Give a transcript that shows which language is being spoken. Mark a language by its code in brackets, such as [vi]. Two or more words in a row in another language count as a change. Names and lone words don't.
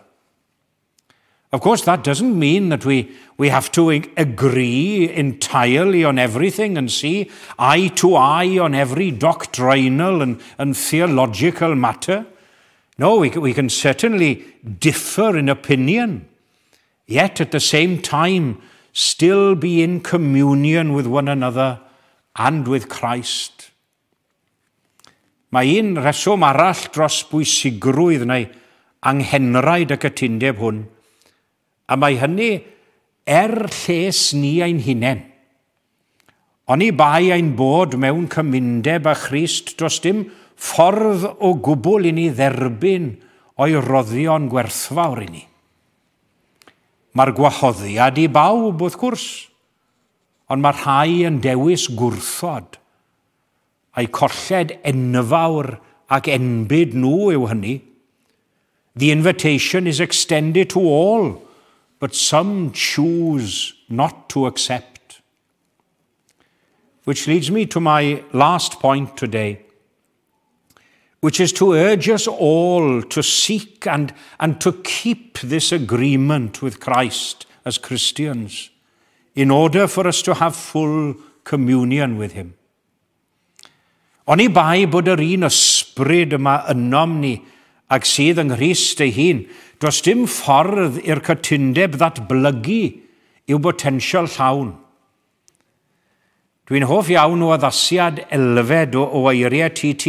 [en] Of course, that doesn't mean that we have to agree entirely on everything and see eye to eye on every doctrinal and theological matter. No, we can certainly differ in opinion, yet at the same time still be in communion with one another and with Christ. [cy] Mae un reswm arall dros bwysigrwydd neu anghenraid y cytundeb hwn, a mae hynny lles ni ein hunain. Oni bai ein bod mewn cymundeb â Christ dros dim ffordd o gwbl i ni dderbyn o'i roddion gwerthfawr i ni. Mae'r gwahoddiad i bawb wrth gwrs, ond mae rhai yn dewis gwrthod. A'i colled enfawr ac enbyd nhw yw hynny. [en] The invitation is extended to all, but some choose not to accept. Which leads me to my last point today, which is to urge us all to seek and to keep this agreement with Christ as Christians in order for us to have full communion with him. [cy] Oni bai bod yr un ysbryd yma ynom ni ac sydd yng Nghrist ei hun, does dim ffordd i'r cytundeb ddatblygu i'w botensial llawn. Dwi'n hoff iawn o addasiad elfed o eiriau T.T.